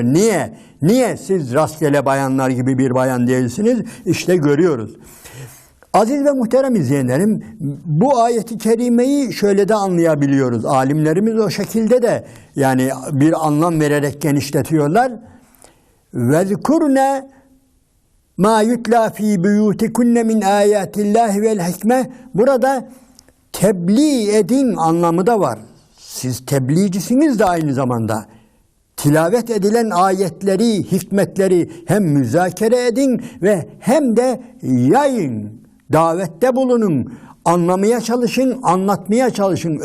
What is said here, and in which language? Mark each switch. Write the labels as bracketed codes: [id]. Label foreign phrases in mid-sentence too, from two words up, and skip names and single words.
[tr] Niye? Niye siz rastgele bayanlar gibi bir bayan değilsiniz? İşte görüyoruz. Aziz ve muhterem izleyenlerim, bu ayeti kerimeyi şöyle de anlayabiliyoruz. Alimlerimiz o şekilde de yani bir anlam vererek genişletiyorlar. [ar] وَذْكُرْنَ مَا يُتْلَى ف۪ي بُيُوتِكُنَّ مِنْ آيَاتِ اللّٰهِ وَالْحِكْمَةِ. [tr] Burada tebliğ edin anlamı da var. Siz tebliğcisiniz de aynı zamanda. Tilavet edilen ayetleri, hikmetleri hem müzakere edin ve hem de yayın, davette bulunun, anlamaya çalışın, anlatmaya çalışın.